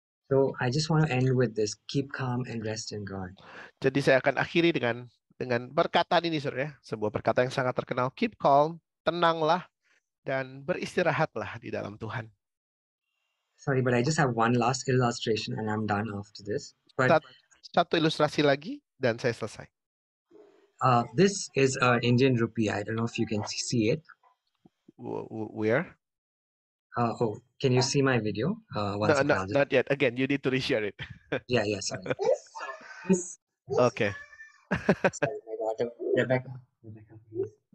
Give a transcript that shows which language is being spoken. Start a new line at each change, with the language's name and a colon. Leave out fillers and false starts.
English: So I just want to end with this: keep calm and rest in God.
Indonesian: Jadi saya akan akhiri dengan perkataan ini, saudara, sebuah perkataan yang sangat terkenal.
English: Keep calm,
Indonesian: tenanglah dan beristirahatlah di dalam Tuhan.
English: Sorry, but I just have one last illustration and I'm done after this. But
Indonesian: satu ilustrasi lagi dan saya selesai.
English: This is an Indian rupee. I don't know if you can see it. Where? Can you see my video? Not yet. Again, you need to reshare it. Yeah, sorry. Okay. Sorry, my daughter, Rebecca, please.